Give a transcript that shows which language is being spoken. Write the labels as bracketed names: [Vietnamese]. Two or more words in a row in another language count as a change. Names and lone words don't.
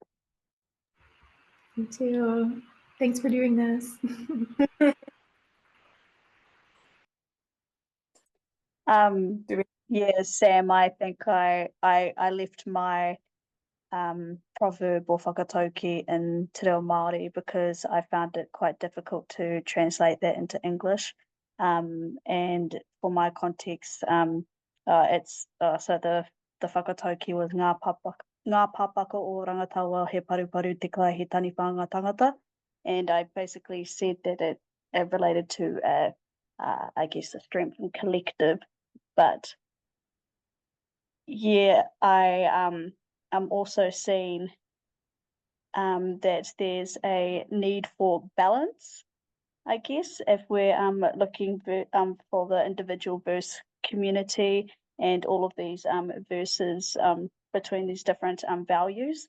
[English] You too. Thanks for doing this. Yeah, Sam, I think I left my proverb or whakataukī in [Māori] te reo Māori [English] because I found it quite difficult to translate that into English. And for my context, it's so the whakataukī was [Māori] ngā pāpaka o rangatawa he paruparu te kai he taniwhanga tangata. [English] And I basically said that it related to I guess the strength and collective. But yeah, I'm also seeing that there's a need for balance, I guess, if we're looking for the individual versus community and all of these verses between these different values.